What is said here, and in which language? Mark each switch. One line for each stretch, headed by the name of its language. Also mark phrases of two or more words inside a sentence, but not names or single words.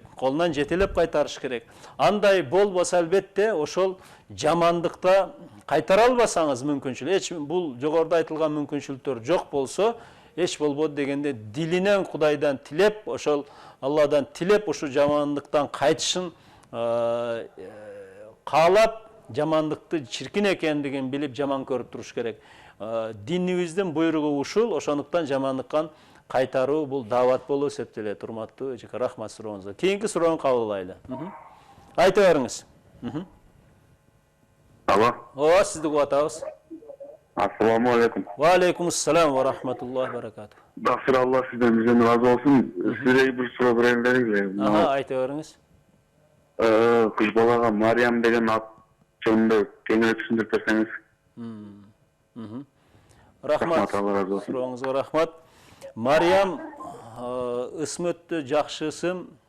Kyrgyz: Колунан жетелеп кайтарыш керек. Андай болбосо албетте ошол жамандыкта кайтара албасаңыз мүмкүнчүлүк, бул жогоруда айтылган мүмкүнчүлүктөр жок болсо, эч болбойт дегенде дилинен Кудайдан тилеп, ошол Алладан тилеп, ушу жамандыктан кайтышын каалап, жамандыкты чиркин экендигин билип жаман көрүп туруш керек. Динибиздин буйругу ушул, ошондуктан жамандыктан кайтаруу бул даават болуп эсептелет. Урматтуу эжеке, рахмат сурооңузга. Кийинки суроону кабыл алайлы. Айта бериңиз. Алло. Ооба, сизди угуп атабыз.
Arabic: السلام عليكم. وعليكم السلام ورحمة الله وبركاته.
Kyrgyz: Бакыр Алла сизден bizden разы болсун. Сизге бир суроо берейин дедим. Айта бериңиз. Кыз балага Мариям деген ат жөнүндө кеңирээк түшүндүрүп берсеңиз. Рахмат. Алла разы болсун. Сурооңузга рахмат. Мариям ысмы өтө жакшы ысым.